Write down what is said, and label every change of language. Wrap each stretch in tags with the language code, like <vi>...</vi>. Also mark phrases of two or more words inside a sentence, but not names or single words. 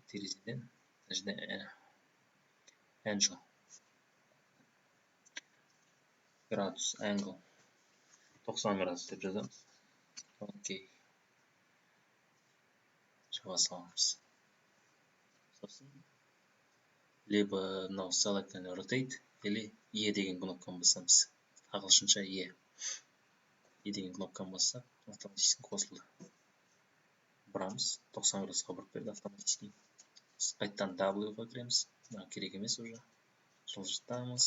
<kk>Терезеден angle. Градус, angle. 90 градус деп жазамыз. Окей. Жаба саламыз. Сосын либо мынау</kk> <en>select and rotate</en> <kk>или E деген кнопканы басамыз. Ағылшынша E. E деген кнопканы бассақ, автоматически қосылды. Бұрамыз, 90 градусқа бұрып берді автоматически. Қайтадан W-ға кіреміз. Керек емес уже. Жылжытамыз.</kk>